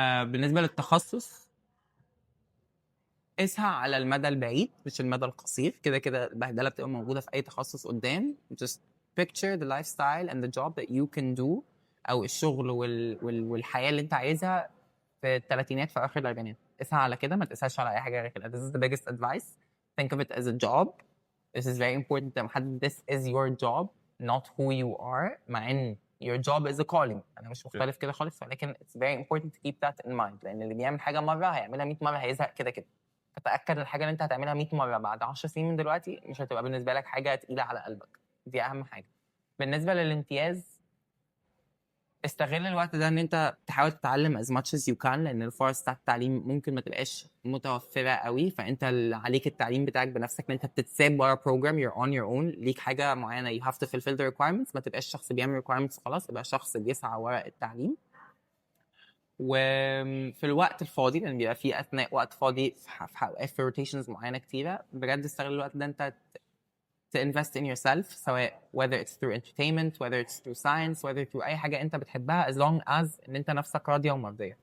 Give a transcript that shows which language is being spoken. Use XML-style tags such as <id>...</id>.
<ar>بالنسبه للتخصص اسعى على المدى البعيد مش المدى القصير. كده كده البهدله بتبقى موجوده في اي تخصص قدام.</ar> <en>just picture the lifestyle and the job that you can do،</en> <ar>او الشغل والحياه اللي انت عايزها في الثلاثينات في اخر الاربعينات. اسعى على كده، ما تسعاش على اي حاجه غير كده.</ar> <en>this is the biggest advice. think of it as a job. this is very important to</en> <ar>محدد</ar> <en>this is your job not who you are.</en> <ar>مع ان</ar> <en>your job is a calling،</en> <ar>انا مش مختلف كده خالص، ولكن</ar> <en>it's very important to keep that in mind.</en> <ar>لان اللي بيعمل حاجه مره هيعملها 100 مره هيزهق كده كده. فتأكد الحاجة اللي انت هتعملها 100 مرة بعد 10 سنين من دلوقتي مش هتبقى بالنسبة لك حاجة تقيلة على قلبك. دي أهم حاجة. بالنسبة للامتياز استغل الوقت ده ان انت تحاول تتعلم</ar> <en>as much as you can،</en> <ar>لان الفرص بتاعت التعليم ممكن ما تبقاش متوفرة قوي. فانت اللي عليك التعليم بتاعك بنفسك، ان انت بتتساب ورا</ar> <en>program you're on your own.</en> <ar>ليك حاجة معينة</ar> <en>you have to fulfill the requirements.</en> <ar>ما تبقاش شخص بيعمل requirements خلاص، يبقى شخص بيسعى ورا التعليم. وفي الوقت الفاضي لان بيبقى في اثناء وقت فاضي في روتيشنز معينه كتيره، بجد استغل الوقت ده انت</ar> <en>to invest in yourself،</en> <ar>سواء</ar> <en>whether it's through entertainment whether it's through science whether through</en> <ar>اي حاجه انت بتحبها</ar> <en>as long as</en> <ar>ان انت نفسك راضيه ومرضيه.</ar>